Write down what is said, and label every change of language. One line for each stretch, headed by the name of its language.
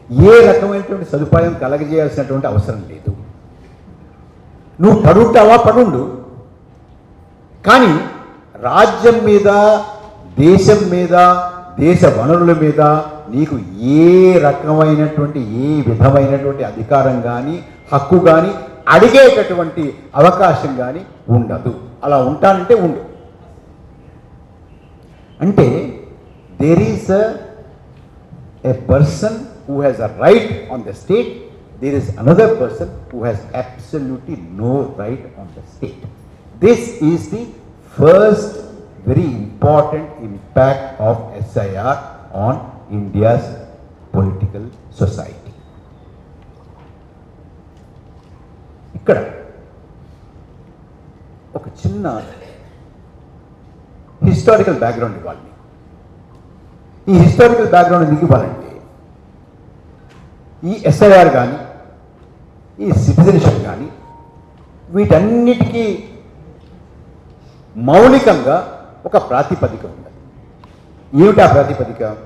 Telugu: ఏ రకమైనటువంటి సదుపాయం కలగజేయాల్సినటువంటి అవసరం లేదు. నువ్వు పడుంటావా పడుండు, కానీ రాజ్యం మీద, దేశం మీద, దేశ వనరుల మీద నీకు ఏ రకమైనటువంటి ఏ విధమైనటువంటి అధికారం కానీ హక్కు కానీ అడిగేటటువంటి అవకాశం కానీ ఉండదు. అలా ఉంటానంటే ఉండు.
English: అంటే there is a person who has a right on the state, there is another person who has absolutely no right on the state. This is the first very important impact of SIR on India's political society.
Telugu: ఇక్కడ ఒక చిన్న historical background ఇవ్వాలి. ఈ historical background ఎందుకు ఇవ్వాలంటే ఈ SIR కానీ ఈ సిటిజన్షిప్ కానీ వీటన్నిటికీ మౌలికంగా ఒక ప్రాతిపదిక ఉంది. ఏమిటి ఆ ప్రాతిపదిక?